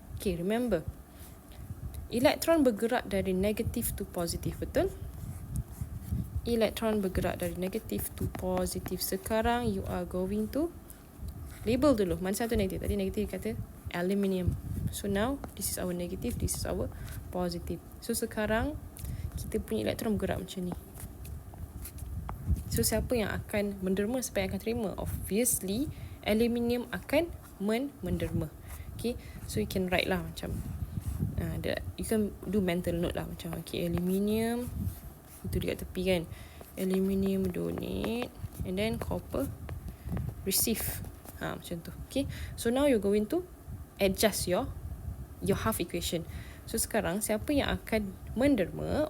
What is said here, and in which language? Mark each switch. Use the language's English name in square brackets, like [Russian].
[Malay] Okay, remember, elektron bergerak dari negatif to positif, betul? Elektron bergerak dari negatif to positif. Sekarang [English] you are going to label [Malay] dulu. Mana satu negatif? Tadi negatif kata aluminium. [English] So now this is our negative, this is our positive. [Malay] So sekarang kita punya elektron bergerak macam ni. So siapa yang akan menderma, siapa yang akan terima? Obviously aluminium akan menderma. [English] Okay, so you can write lah macam you can do mental note lah macam okay, aluminium [Malay] itu dekat tepi kan, [English] aluminium donate, and then copper receive, [Malay] macam tu. [English] Okay, so now you're going to adjust your half equation. [Malay] So sekarang siapa yang akan menderma?